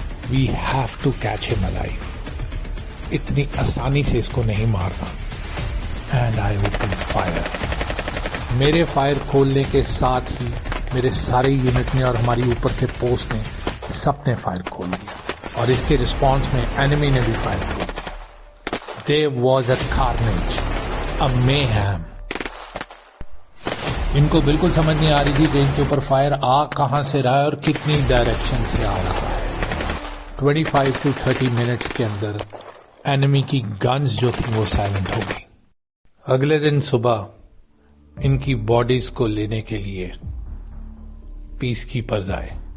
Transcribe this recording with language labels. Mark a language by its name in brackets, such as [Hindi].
[English] We have to catch ہم alive. [Urdu] اتنی آسانی سے اس کو نہیں مارنا. [English] And I open fire. [Urdu] میرے فائر کھولنے کے ساتھ ہی میرے سارے یونٹ نے اور ہماری اوپر سے پوسٹ نے سب نے فائر کھول دیا, اور اس کے رسپانس میں اینیمی نے بھی فائر کھول دیا. [English] There was a carnage, a mayhem. [Urdu] ان کو بالکل سمجھ نہیں آ رہی تھی کہ ان کے اوپر فائر آ کہاں سے رہا ہے اور کتنی ڈائریکشن سے آ رہا ہے. 25 to 30 منٹس کے اندر اینیمی کی گنز جو تھی وہ سائلنٹ ہو گئی. اگلے دن صبح ان کی باڈیز کو لینے کے لیے پیس کیپرز آئے.